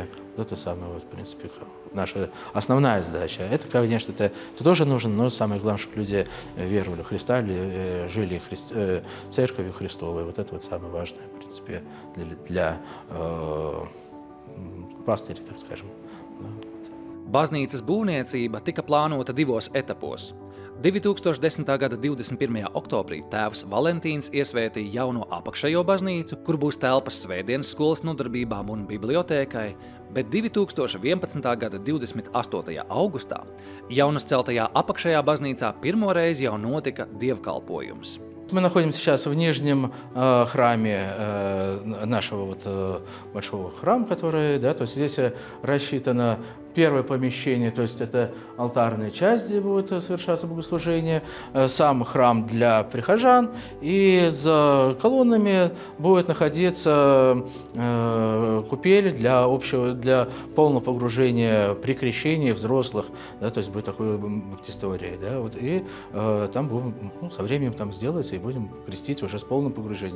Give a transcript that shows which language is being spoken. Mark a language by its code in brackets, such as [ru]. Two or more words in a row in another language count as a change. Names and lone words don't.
[ru] Это самое, вот, в принципе, наша основная задача. Это, конечно, это тоже нужно, но самое главное, чтобы люди веровали в Христа, жили церковью Христовой. Вот это вот самое важное, в принципе, для пастырей, так скажем. [lv] Baznīcas būvniecība tika plānota divos etapos. 2010. gada 21. oktobrī tēvs Valentīns iesvētīja jauno apakšējo baznīcu, kur būs telpas svētdienas skolas nodarbībām un bibliotēkai, bet 2011. gada 28. augustā jaunuzceltajā apakšējā baznīcā pirmo reizi jau notika dievkalpojums. [ru] Мы находимся сейчас в нижнем храме нашего вот, большого храма, который, да, то есть здесь рассчитано первое помещение, то есть это алтарная часть, где будет совершаться богослужение, сам храм для прихожан, и за колоннами будет находиться купель для полного погружения при крещении взрослых, да, то есть будет такой баптистория, да, вот, и там будем, со временем там сделается, и будем крестить уже с полным погружением.